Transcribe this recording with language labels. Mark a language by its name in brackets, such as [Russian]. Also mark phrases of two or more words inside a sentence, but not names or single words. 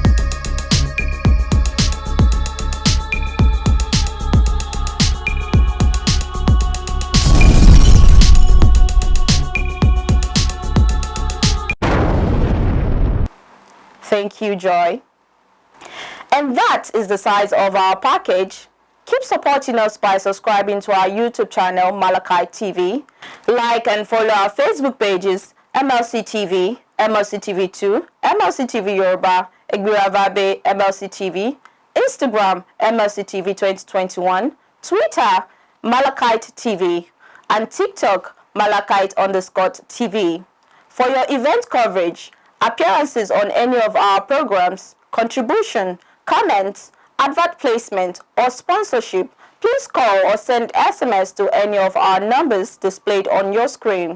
[English] Thank you, Joy. And that is the size of our package. Keep supporting us by subscribing to our YouTube channel, Malachi TV. Like and follow our Facebook pages, MLC TV, MLC TV 2, MLC TV Yoruba, Egbiravabe, MLC TV, Instagram, MLC TV 2021, Twitter, Malachite TV, and TikTok, Malachite_TV. For your event coverage, appearances on any of our programs, contribution, comments, advert placement, or sponsorship, please call or send SMS to any of our numbers displayed on your screen.